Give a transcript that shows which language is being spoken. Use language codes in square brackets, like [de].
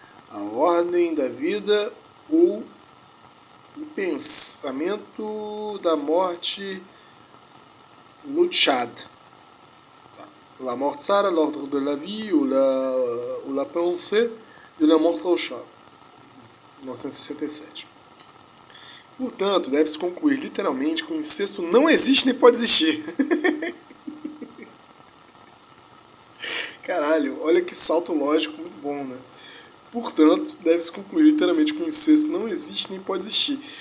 [pt] A Ordem da Vida ou o Pensamento da Morte no Tchad. [fr] La Mort Sara, L'Ordre de la Vie ou la Pensée de la Mort au Tchad. [pt] 1967. Portanto, deve-se concluir literalmente que o incesto não existe nem pode existir. Caralho, olha que salto lógico muito bom, né? Portanto, deve-se concluir literalmente que o incesto não existe nem pode existir.